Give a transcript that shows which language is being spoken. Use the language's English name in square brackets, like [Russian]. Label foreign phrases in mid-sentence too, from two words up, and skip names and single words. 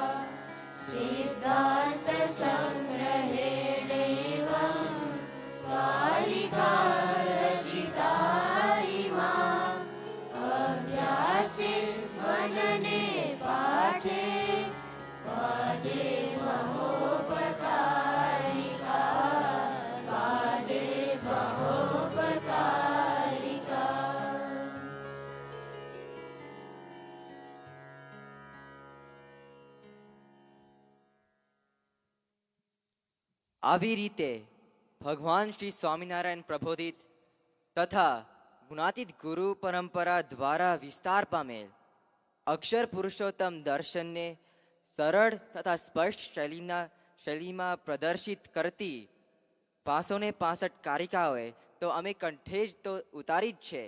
[Sanskrit] सिद्धान्तसङ्ग्रहेणैवं कारिका रचिता इमा अभ्यासे मनने पाठे पादे महोपकारिका पादे महोपकारिका [Gujarati] આવી રીતે ભગવાન શ્રી સ્વામિનારાયણ પ્રબોધિત તથા ગુણાતીત ગુરુ પરંપરા દ્વારા વિસ્તાર પામેલ અક્ષર પુરુષોત્તમ દર્શનને સરળ તથા સ્પષ્ટ શૈલીમાં પ્રદર્શિત કરતી 565 કારિકાઓએ તો અમે કંઠે જ તો ઉતારી જ છે.